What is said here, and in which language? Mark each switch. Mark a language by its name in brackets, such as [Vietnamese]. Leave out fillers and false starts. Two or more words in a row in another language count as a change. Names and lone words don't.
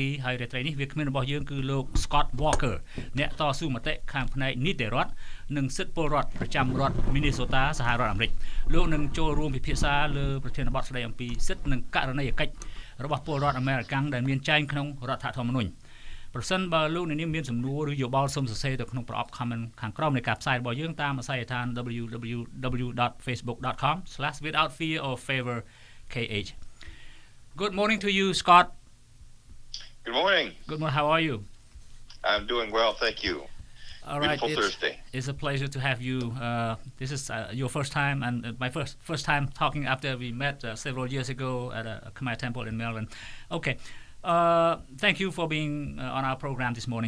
[Khmer] ហើយរាត្រីនេះវាគ្មានរបស់យើងគឺលោក Scott Walker អ្នកតស៊ូមតិខាងផ្នែកនីតិរដ្ឋនិងសិទ្ធិពលរដ្ឋប្រចាំរដ្ឋ Minnesota សហរដ្ឋអាមេរិកលោកនឹងចូលរួមពិភាក្សាលើប្រធានបទស្ដីអំពីសិទ្ធិនិងករណីយកិច្ចរបស់ពលរដ្ឋអាមេរិកដែលមានចែងក្នុងរដ្ឋធម្មនុញ្ញប្រសិនបើលោកអ្នកនាងមានសំណួរឬយោបល់សូមសរសេរទៅក្នុងប្រអប់ comment ខាងក្រោមនៃការផ្សាយរបស់យើងតាមអាសយដ្ឋាន www.facebook.com/withoutfearorfavorkh [English] Good morning to you Scott Good morning Good morning how are you I'm doing well thank you All right Beautiful Thursday It's a pleasure to have you this is your first time and my first time talking after we met several years ago at a Khmer temple in Maryland Okay thank you for being on our program this morning.